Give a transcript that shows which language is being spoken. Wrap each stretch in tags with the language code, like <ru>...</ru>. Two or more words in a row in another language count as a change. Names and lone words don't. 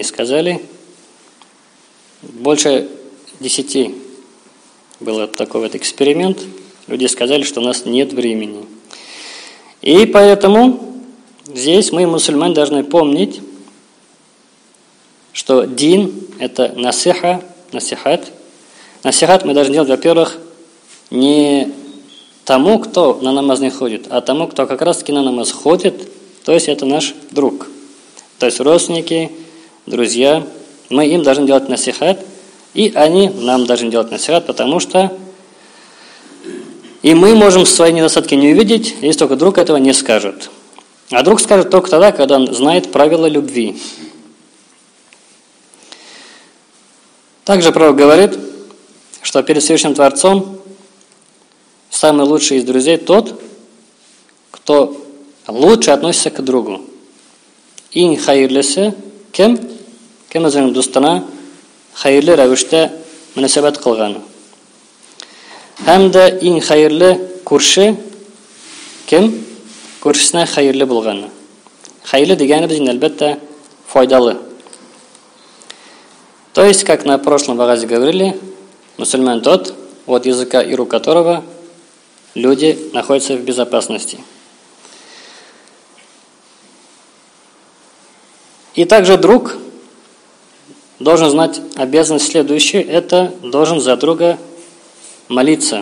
<ru>Сказали, больше 10 был такой вот эксперимент. Люди сказали, что у нас нет времени. И поэтому здесь мы, мусульмане, должны помнить, что дин – это насиха, насихат. Насихат мы должны делать, во-первых, не тому, кто на намаз не ходит, а тому, кто как раз-таки на намаз ходит, то есть это наш друг. То есть родственники, друзья, мы им должны делать насихат, и они нам должны делать насихат, потому что и мы можем свои недостатки не увидеть, если только друг этого не скажет. А друг скажет только тогда, когда он знает правила любви. Также пророк говорит, что перед Всевышним Творцом самый лучший из друзей тот, кто лучше относится к другу.</ru> <tt>Ин хайрлесе кем өзінің достына хайрлы рәвештә мөнәсәбәт кылган. Һәм дә иң хайрлы күрше кем күршесенә хайрлы булган. Хайрлы дигәнебез инде әлбәттә файдалы.</tt> <ru>То есть, как на прошлом вагазе говорили, мусульман тот, от языка и рук которого люди находятся в безопасности. И также друг должен знать обязанность следующую, это должен за друга молиться.</ru>